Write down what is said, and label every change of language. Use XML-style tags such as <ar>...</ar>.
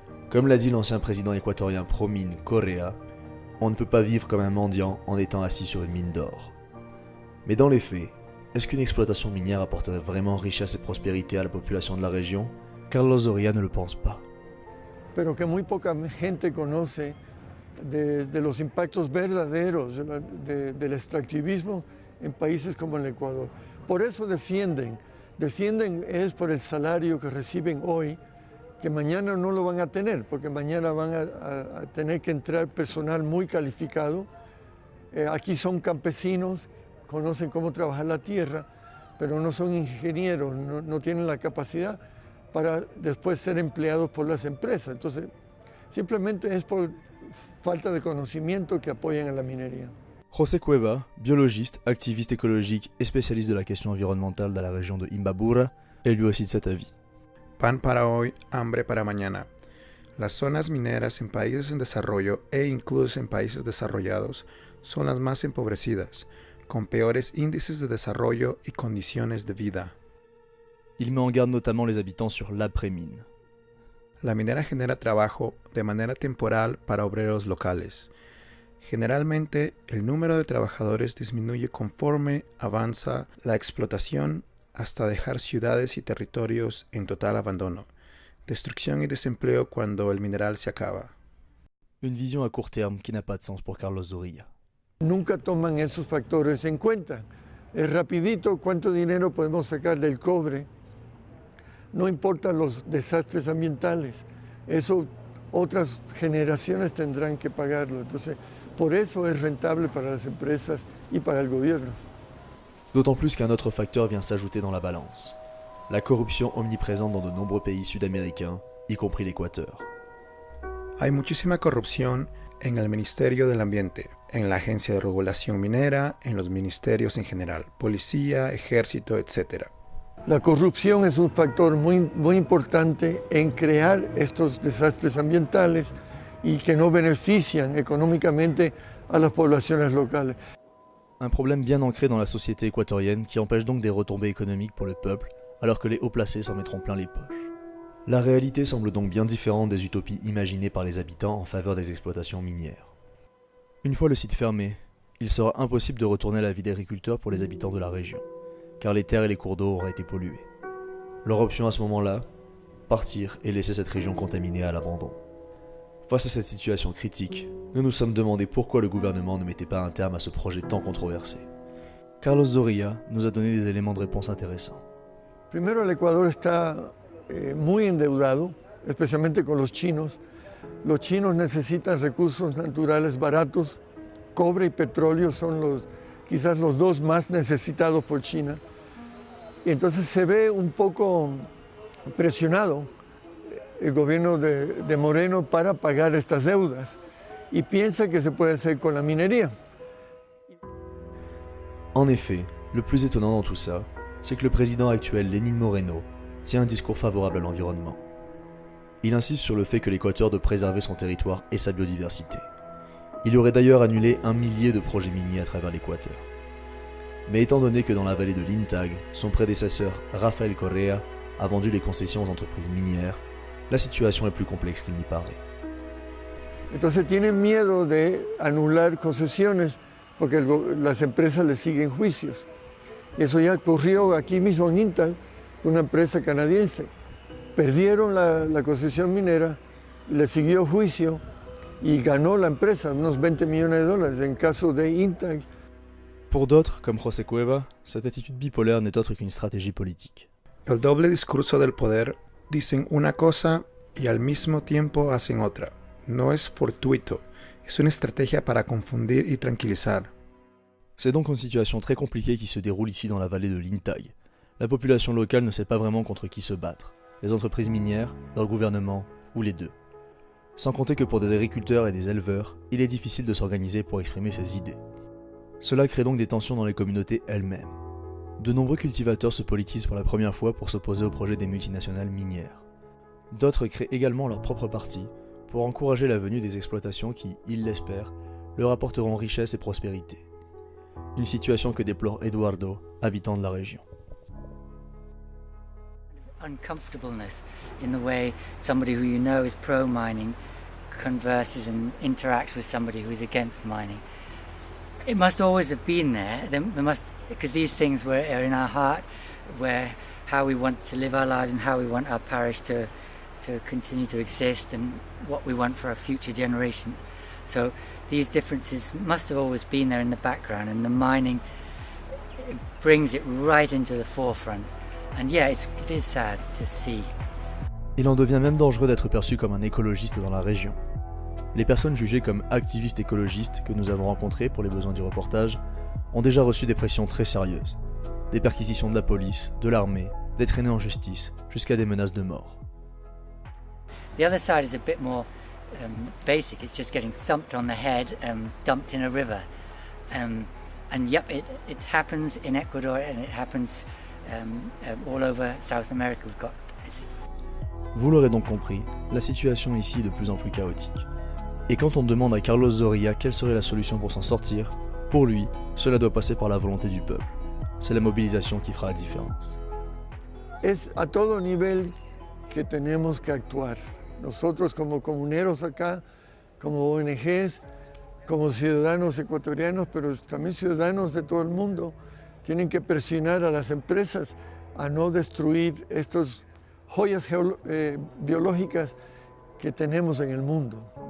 <fr>Comme l'a dit l'ancien président équatorien Promín Correa, on ne peut pas vivre comme un mendiant en étant assis sur une mine d'or. Mais dans les faits, est-ce qu'une exploitation minière apporterait vraiment richesse et prospérité à la population de la région? Carlos Doria ne le pense pas.</fr> <es>Pero que muy poca gente conoce de los impactos verdaderos del extractivismo en países como el Ecuador. Por eso defienden es por el salario que reciben hoy, que mañana no lo van a tener, porque mañana van a tener que entrar personal muy calificado. Aquí son campesinos, conocen cómo trabajar la tierra, pero no son ingenieros, no tienen la capacidad para después ser empleados por las empresas. Entonces, simplemente es por falta de conocimiento que apoyan a la minería.</es> <fr>José Cueva, biologiste, activiste écologique et spécialiste de la question environnementale dans la région de Imbabura, est lui aussi de cet avis.</fr> <es>Pan para hoy, hambre para mañana. Las zonas mineras en países en desarrollo e incluso en países desarrollados son las más empobrecidas, con peores índices de desarrollo y condiciones de vida.</es> <fr>Il met en garde notamment les habitants sur l'après-mine.</fr> <es>La minera genera trabajo de manera temporal para obreros locales. Generalmente, el número de trabajadores disminuye conforme avanza la explotación hasta dejar ciudades y territorios en total abandono, destrucción y desempleo cuando el mineral se acaba.</es> <fr>Une vision à court terme qui n'a pas de sens pour Carlos Zorrilla.</fr> <es>Nunca toman esos factores en cuenta. Es rapidito cuánto dinero podemos sacar del cobre. No importan los desastres ambientales. Eso otras generaciones tendrán que pagarlo. Entonces, por eso es rentable para las empresas y para el gobierno.</es> <fr>D'autant plus qu'un autre facteur vient s'ajouter dans la balance. La corruption omniprésente dans de nombreux pays sud-américains, y compris l'Équateur.</fr> <es>Hay muchísima corrupción en el Ministerio del Ambiente, en la Agencia de Regulación Minera, en los ministerios en general, policía, ejército, etc. La corrupción es un factor muy importante en crear estos desastres ambientales y que no benefician económicamente a las poblaciones locales.</es> <fr>Un problème bien ancré dans la société équatorienne qui empêche donc des retombées économiques pour le peuple, alors que les hauts placés s'en mettront plein les poches. La réalité semble donc bien différente des utopies imaginées par les habitants en faveur des exploitations minières. Une fois le site fermé, il sera impossible de retourner à la vie d'agriculteurs pour les habitants de la région, car les terres et les cours d'eau auraient été pollués. Leur option à ce moment-là, partir et laisser cette région contaminée à l'abandon. Face à cette situation critique, nous nous sommes demandé pourquoi le gouvernement ne mettait pas un terme à ce projet tant controversé. Carlos Zorrilla nous a donné des éléments de réponse intéressants.</fr> <es>Primero, el Ecuador está muy endeudado, especialmente con los chinos. Los chinos necesitan recursos naturales baratos. Cobre y petróleo son quizás los dos más necesitados por China. Y entonces se ve un poco presionado el gobierno de Moreno para pagar estas deudas y piensa que se puede hacer con la minería.</es> <fr>En effet, le plus étonnant dans tout ça, c'est que le président actuel Lénine Moreno tient un discours favorable à l'environnement. Il insiste sur le fait que l'Équateur doit préserver son territoire et sa biodiversité. Il aurait d'ailleurs annulé 1 millier de projets miniers à travers l'Équateur. Mais étant donné que dans la vallée de l'Intag, son prédécesseur Rafael Correa a vendu les concessions aux entreprises minières, la situation est plus complexe qu'il n'y paraît.</fr> <es>Entonces tienen miedo de anular concesiones porque las empresas le siguen juicios. Y eso ya ocurrió aquí mismo en Intag, una empresa canadiense. Perdieron la concesión minera, le siguió juicio y ganó la empresa unos 20 millones de dólares en caso de Intag.</es> <fr>Pour d'autres, comme José Cueva, cette attitude bipolaire n'est autre qu'une stratégie politique.</fr> <es>El doble discurso del poder, dicen una cosa y al mismo tiempo hacen otra. No es fortuito, es una estrategia para confundir y tranquilizar.</es> <fr>C'est donc une situation très compliquée qui se déroule ici dans la vallée de l'Intag. La population locale ne sait pas vraiment contre qui se battre, les entreprises minières, leur gouvernement ou les deux. Sans compter que pour des agriculteurs et des éleveurs, il est difficile de s'organiser pour exprimer ses idées. Cela crée donc des tensions dans les communautés elles-mêmes. De nombreux cultivateurs se politisent pour la première fois pour s'opposer au projet des multinationales minières. D'autres créent également leur propre parti pour encourager la venue des exploitations qui, ils l'espèrent, leur apporteront richesse et prospérité. Une situation que déplore Eduardo, habitant de la région.</fr> <en>Uncomfortableness in the way somebody who you know is pro-mining converses and interacts with somebody who is against mining. It must always have been there. There must, because these things are in our heart, where how we want to live our lives and how we want our parish to continue to exist and what we want for our future generations. So these differences must have always been there in the background, and the mining brings it right into the forefront. And yeah, it is sad to see.</en> <fr>Il en devient même dangereux d'être perçu comme un écologiste dans la région. Les personnes jugées comme activistes écologistes que nous avons rencontrées pour les besoins du reportage ont déjà reçu des pressions très sérieuses. Des perquisitions de la police, de l'armée, des traînées en justice, jusqu'à des menaces de mort.</fr> <en>The other side is a bit more basic. It's just getting thumped on the head and dumped in a river. And yep, it happens in Ecuador and it happens all over South America. We've got.</en> <fr>Vous l'aurez donc compris, la situation ici est de plus en plus chaotique. Et quand on demande à Carlos Zorrilla quelle serait la solution pour s'en sortir, pour lui, cela doit passer par la volonté du peuple. C'est la mobilisation qui fera la différence.</fr> <es>Es a todo nivel que tenemos que actuar. Nosotros como comuneros acá, como ONGs, como ciudadanos ecuatorianos, pero también ciudadanos de todo el mundo, tienen que presionar a las empresas a no destruir estas joyas biológicas que tenemos en el mundo.</es>